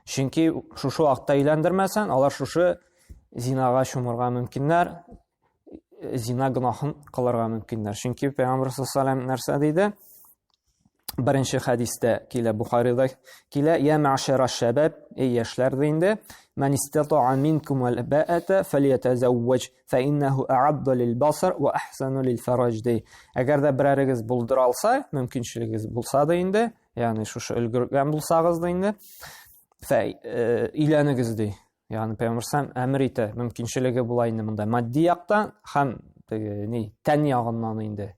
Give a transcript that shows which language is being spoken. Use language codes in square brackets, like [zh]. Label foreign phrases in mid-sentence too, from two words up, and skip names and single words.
[tt] Чөнки шушы вакытта өйләндермәсәң, алар шушы зинага чумырга мөмкиннәр, зина гөнаһын кылырга мөмкиннәр. Чөнки Пәйгамбер саллаллаһу нәрсә диде? Беренче хадистә килә, Бухарийда килә: [ar] "يا معشر الشباب", [tt] эй яшьләр инде, [ar] "من استطاع منكم الباءة فليتزوج, فإنه أغض للبصر وأحصن للفرج". [tt] Әгәр дә берәрегез булдыра алса, мөмкинчелегез булса да инде, ягъни шушы өлгергән булсагыз да инде, өйләнегез ди. Ягъни Пәйгамбер әмер итә, мөмкинчелеге була инде монда матди яктан һәм тән ягыннан инде.